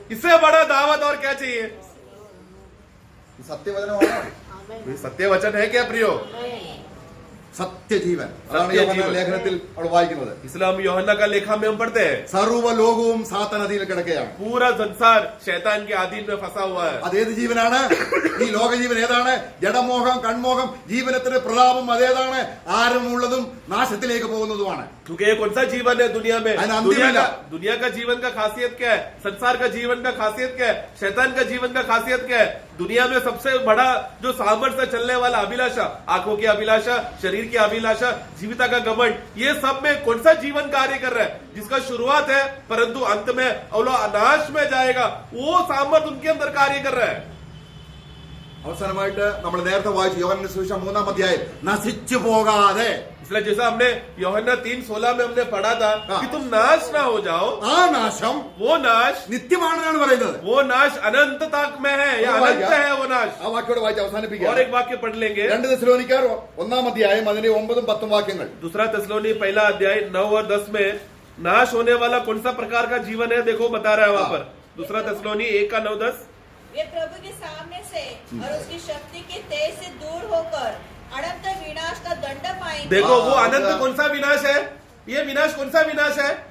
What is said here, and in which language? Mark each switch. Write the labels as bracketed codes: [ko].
[hi] इससे बड़ा दावत और क्या चाहिए? [ml] സത്യവചനമാണ്. [hi] ये सत्य वचन है क्या प्रियो? [ml] സത്യജീവൻ. അതാണ് യോഹന്നാൻ ലേഖനത്തിൽ നമ്മൾ വായിക്കുന്നത്. [hi] इस्लाम യോഹന്ന का लेखा में हम पढ़ते हैं, [ml] സർവ്വ ലോകവും സാത്താൻ അധീനത്തിൽ കിടക്കുകയാണ്. [hi] पूरा संसार शैतान के अधीन में फंसा हुआ है। [ml] അതേത് ജീവനാണ്? ഈ ലോകജീവൻ ഏതാണ്? ജഡമോഹം, കൺമോഹം, ജീവനത്തിന്റെ പ്രതാപം അതേതാണ്? ആരമുള്ളതും നാശത്തിലേക്ക് പോകുന്നതുമാണ്. [hi] क्योंकि ये कौन सा जीवन है दुनिया में? दुनिया का जीवन का खासियत क्या है? संसार का जीवन का खासियत क्या है? शैतान का जीवन का खासियत क्या है? दुनिया में सबसे बड़ा जो सामर्थ्य चलने वाला अभिलाषा, आंखों की अभिलाषा, शरीर की अभिलाषा, जीविता का घमंड, ये सब में कौन सा जीवन कार्य कर रहा है? जिसका शुरुआत है परंतु अंत में अनाश में जाएगा, वो सामर्थ्य उनके अंदर कार्य कर रहा है। [ml] അവസാനമായിട്ട് നമ്മൾ നേരത്തെ വായിച്ചു യോഹന്നാന്റെ സുവിശേഷം 3-ാം അധ്യായം, നശിച്ചു പോകാതെ. [hi] इसलिए जैसा हमने यूहन्ना 3:16 में हमने पढ़ा था कि तुम नाश ना हो जाओ, [ml] ആ നാശം [hi] वो नाश [ml] നിത്യമാണെന്നാണ് പറയുന്നത്. [hi] वो नाश अनंत तक में है, या अनंत है वो नाश। [ml] ആ വാക്യോടെ വായിച്ച് അവസാനിപ്പിക്കുക. [hi] और एक वाक्य पढ़ लेंगे, [ml] 2 തെസ്സലോനിക്കർ 1-ാം അധ്യായം അതിന്റെ 9-10 വാക്യങ്ങൾ. [hi] दूसरा तेस्सलोनी 1 अध्याय 9 और 10 में नाश होने वाला कौन सा प्रकार का जीवन है देखो बता रहा है वहां पर। दूसरा थिस्सलुनी 1:9-10। वे प्रभु के सामने से और उसकी शक्ति के तेज से दूर होकर अनंत विनाश का दंड पाएंगे। देखो वो अनंत कौन सा विनाश है? ये विनाश कौन सा विनाश है?